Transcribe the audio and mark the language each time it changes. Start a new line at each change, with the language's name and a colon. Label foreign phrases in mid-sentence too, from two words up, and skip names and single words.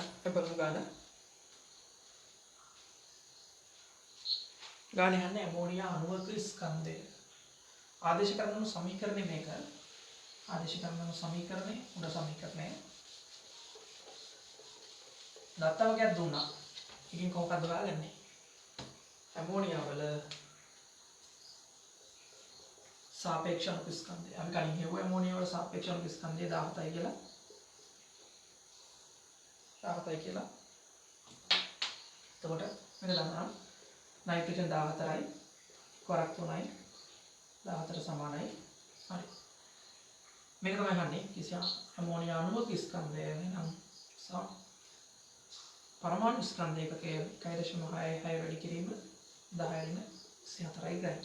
Sinhala: බලමු ගාන යන්නේ ඇමෝනියා අණුවක ස්කන්ධය. ආදේශ කරන සමීකරණය මේක. ආදේශ කරන සමීකරණය උඩ සමීකරණය. දත්තවකයක් දුන්නා. එකකින් කොහොමද හොයාගන්නේ? ඇමෝනියා වල සාපේක්ෂ අණු ස්කන්ධේ අපි කලින් කියුවා ඇමෝනියා වල සාපේක්ෂ අණු ස්කන්ධය 17යි කියලා 17යි කියලා. එතකොට මේක දන්නවා නයිට්‍රජන් 14යි කොරක් 3යි 14 සමානයි. හරි. මේක තමයි අහන්නේ කිසියම් ඇමෝනියා අණුවක ස්කන්ධය නම් පරමාණු ස්කන්ධ ඒකකයේ 1.66 වැඩි කිරීම 10 × 24යි ග්‍රෑම්.